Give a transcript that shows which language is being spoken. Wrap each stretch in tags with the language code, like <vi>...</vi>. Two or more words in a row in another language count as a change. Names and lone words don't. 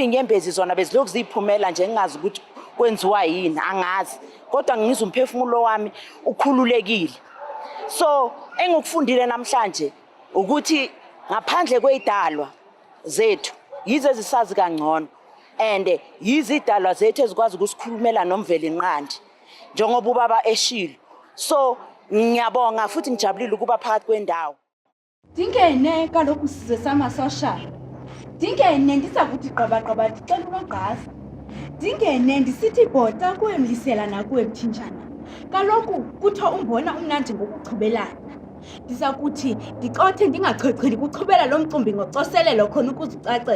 <zu>inyembezi zona bezilokhu ziphumela nje ngingazi ukuthi kwenziwa yini angazi kodwa ngizwa umphefumulo wami ukhululekile so engikufundile namhlanje ukuthi ngaphandle kwezidalwa zethu yize zisazi kangcono and yizidalwa zethu ezikwazi ukusikhulumela nomveli inqandi njengoba ubaba eshilo so ngiyabonga futhi ngijabulile ukuba phakathi kwendawo</zu> <xh>Dingene kaloku size sama-social. Dingene ndisakuthi gqabagqaba ndicela unogqasa. Dingene ndisithi bhota kuwe mlisela nakuwe mthinjana. Kaloku kuthiwa umbona umnandi ngokuchubelana. Ndisakuthi ndicothe ndingachocheli kuchubela lo mcimbi ngocoselelo khona ukuzicacela.</xh>